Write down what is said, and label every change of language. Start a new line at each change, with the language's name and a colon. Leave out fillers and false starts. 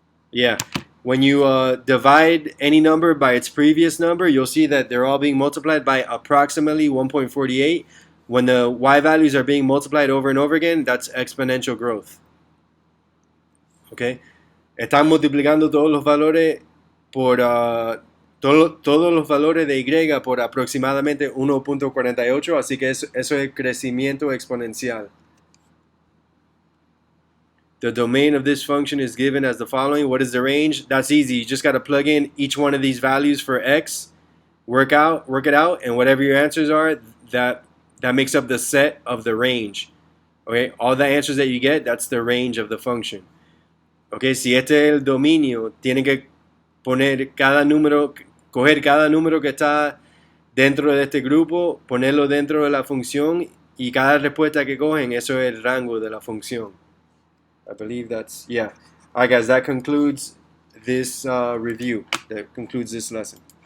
English: Yeah. When you divide any number by its previous number, you'll see that they're all being multiplied by approximately 1.48. When the y values are being multiplied over and over again, that's exponential growth. Okay.
Spanish: Están multiplicando todos los valores por todos los valores de y por aproximadamente 1.48, así que eso es crecimiento exponencial.
English: The domain of this function is given as the following. What is the range? That's easy. You just got to plug in each one of these values for x, work it out, and whatever your answers are, that makes up the set of the range. Okay, all the answers that you get, that's the range of the function.
Spanish: Okay, si este es el dominio, tienen que poner coger cada número que está dentro de este grupo, ponerlo dentro de la función, y cada respuesta que cogen, eso es el rango de la función.
English: I believe that's, yeah. All right, guys, that concludes this review. That concludes this lesson.